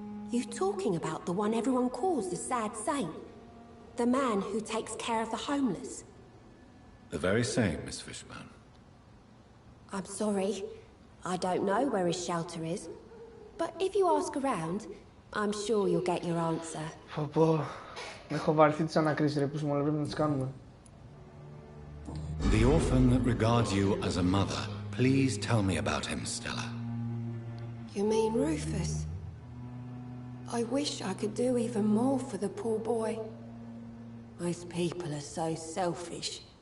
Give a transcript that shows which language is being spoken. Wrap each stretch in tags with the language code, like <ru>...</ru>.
<en>You talking about the one everyone calls the sad saint? The man who takes care of the homeless? The very same, Miss Fishburne. I'm sorry. I don't know where his shelter is. But if you ask around, I'm sure you'll get your answer.</en> <el>Πω. Έχω βαρθεί τις ανακρίσεις, ρε, που μόνο πρέπει να τις κάνουμε.</el> <en>The orphan that regards you as a mother. Please tell me about him, Stella. You mean Rufus? I wish I could do even more for the poor boy. Most people are so selfish.</en>